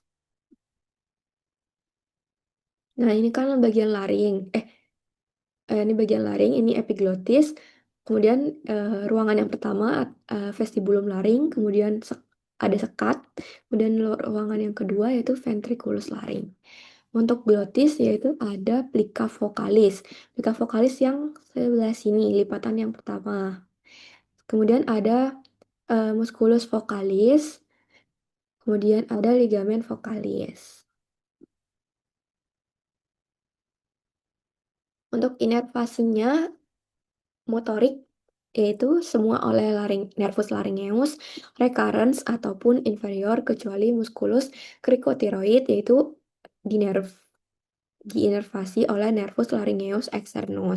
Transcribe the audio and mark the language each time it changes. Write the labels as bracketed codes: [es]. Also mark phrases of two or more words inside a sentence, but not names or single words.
[id] Nah, ini kan bagian laring. Ini bagian laring, ini epiglottis. Kemudian ruangan yang pertama vestibulum laring, kemudian ada sekat. Kemudian ruangan yang kedua yaitu ventriculus laring. Untuk glotis yaitu ada plica vocalis. Plica vocalis yang sebelah sini, lipatan yang pertama. Kemudian ada musculus vocalis, kemudian ada ligamen vocalis. Untuk inervasinya motorik yaitu semua oleh nervus laryngeus, recurrens ataupun inferior kecuali musculus cricotiroid yaitu diinervasi oleh nervus laryngeus externus.